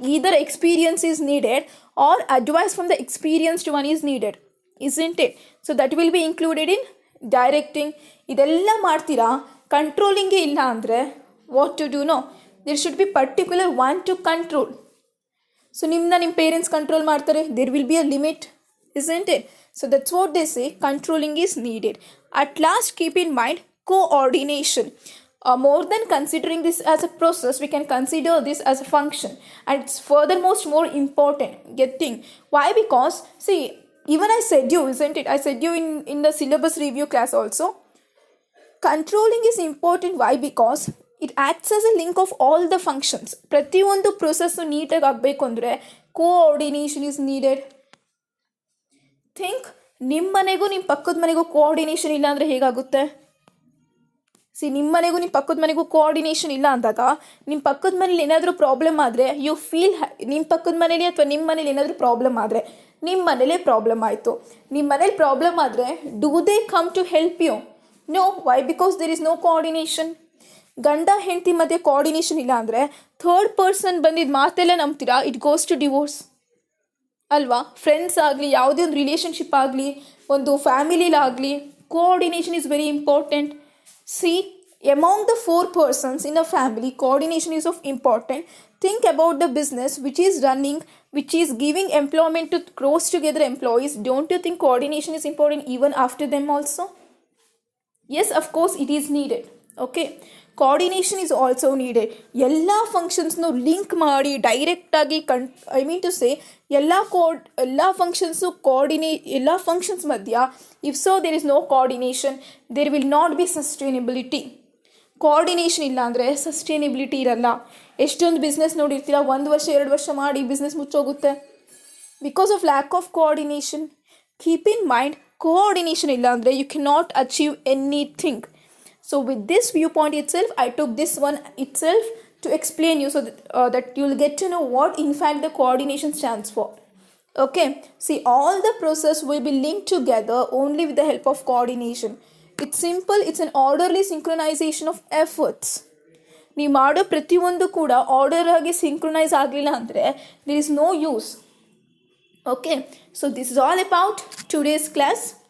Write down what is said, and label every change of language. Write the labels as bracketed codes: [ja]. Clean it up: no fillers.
[en] Either experience is needed or advice from the experienced one is needed, isn't it? So that will be included in directing. [kn] ಇದೆಲ್ಲ ಮಾಡ್ತೀರಾ, ಕಂಟ್ರೋಲಿಂಗೇ ಇಲ್ಲ ಅಂದರೆ [en] What to do? No, there should be particular one to control. [kn] So ನಿಮ್ಮ parents control ಮಾಡ್ತಾರೆ, [en] There will be a limit, isn't it? So that's what they say, controlling is needed. At last, keep in mind coordination. More than considering this as a process, we can consider this as a function, and it's furthermost more important. Getting why? Because see, even I said you, isn't it? I said you in the syllabus review class also. Controlling is important. Why? Because it acts as a link of all the functions. [kn] ಪ್ರತಿಯೊಂದು process ನೀಟಾಗಿ ಆಗಬೇಕು ಅಂದರೆ coordination is needed. Think, ನಿಮ್ಮ ಮನೆಗೂ ನಿಮ್ಮ ಪಕ್ಕದ ಮನೆಗೂ coordination ಇಲ್ಲ ಅಂದರೆ ಹೇಗಾಗುತ್ತೆ? ನಿಮ್ಮ ಮನೆಗೂ ನಿಮ್ಮ ಪಕ್ಕದ ಮನೆಗೂ ಕೋಆರ್ಡಿನೇಷನ್ ಇಲ್ಲ ಅಂದಾಗ ನಿಮ್ಮ ಪಕ್ಕದ ಮನೇಲಿ ಏನಾದರೂ ಪ್ರಾಬ್ಲಮ್ ಆದರೆ ಯು ಫೀಲ್ ನಿಮ್ಮ ಪಕ್ಕದ ಮನೇಲಿ ಅಥವಾ ನಿಮ್ಮ ಮನೇಲಿ ಏನಾದರೂ ಪ್ರಾಬ್ಲಮ್ ಆದರೆ ನಿಮ್ಮ ಮನೇಲೇ ಪ್ರಾಬ್ಲಮ್ ಆಯಿತು. ನಿಮ್ಮ ಮನೇಲಿ ಪ್ರಾಬ್ಲಮ್ ಆದರೆ [en] Do they come to help you? No. Why? Because there is no coordination. [kn] ಗಂಡ ಹೆಂಡತಿ ಮಧ್ಯೆ ಕೋಆರ್ಡಿನೇಷನ್ ಇಲ್ಲ ಅಂದರೆ ಥರ್ಡ್ ಪರ್ಸನ್ ಬಂದಿದ್ದು ಮಾತೆಲ್ಲ ನಂಬ್ತೀರಾ? [en] it goes to divorce [kn] ಅಲ್ವಾ? ಫ್ರೆಂಡ್ಸ್ ಆಗಲಿ, ಯಾವುದೇ ಒಂದು ರಿಲೇಷನ್ಶಿಪ್ ಆಗಲಿ, ಒಂದು ಫ್ಯಾಮಿಲಿಲಾಗಲಿ, coordination is very important. [en] See, among the 4 persons in a family, coordination is of important. Think about the business which is running, which is giving employment to close together employees. Don't you think coordination is important even after them also? Yes, of course it is needed. Okay, coordination is also needed. [kn] ಎಲ್ಲ ಫಂಕ್ಷನ್ಸ್ನು link ಮಾಡಿ ಡೈರೆಕ್ಟಾಗಿ I mean to say ಎಲ್ಲ functions ಎಲ್ಲ functions ಮಧ್ಯ [en] If so there is no coordination, there will not be sustainability. [kn] Coordination ಇಲ್ಲ ಅಂದರೆ sustainability ಇರಲ್ಲ. ಎಷ್ಟೊಂದು ಬಿಸ್ನೆಸ್ ನೋಡಿರ್ತೀರ, 1 ವರ್ಷ 2 ವರ್ಷ ಮಾಡಿ business ಮುಚ್ಚೋಗುತ್ತೆ because of lack of coordination. Keep in mind, coordination ಇಲ್ಲ ಅಂದರೆ [en] You can not achieve anything. So with this viewpoint itself, I took this one itself to explain you so that you'll get to know what in fact the coordination stands for. Okay, see, all the process will be linked together only with the help of coordination. It's simple, it's an orderly synchronization of efforts. [kn] ನೀವು ಮಾಡೋ ಪ್ರತಿಯೊಂದು ಕೂಡ order ಆಗಿ synchronise ಆಗಲಿಲ್ಲ ಅಂದರೆ [en] there is no use. Okay, so this is all about today's class.